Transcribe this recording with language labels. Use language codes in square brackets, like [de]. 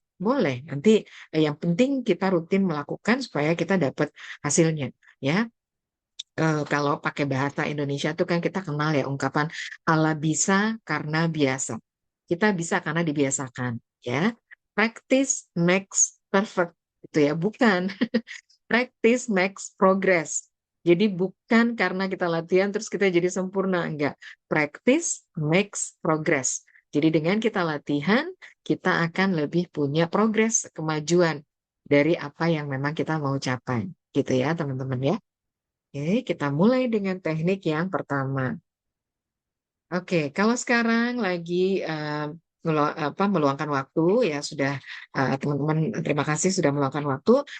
[id] Boleh, nanti yang penting kita rutin melakukan supaya kita dapat hasilnya ya. Kalau pakai bahasa Indonesia tuh kan kita kenal ya ungkapan ala bisa karena biasa. Kita bisa karena dibiasakan, ya. [en] Practice makes perfect, [id] itu ya, bukan. [en] Practice makes progress. [id] Jadi bukan karena kita latihan terus kita jadi sempurna, enggak. [en] Practice makes progress. [id] Jadi dengan kita latihan, kita akan lebih punya progres, kemajuan dari apa yang memang kita mau capai. Gitu ya, teman-teman ya. Oke, kita mulai dengan teknik yang pertama. Oke, kalau sekarang lagi meluangkan waktu ya sudah teman-teman terima kasih sudah meluangkan waktu.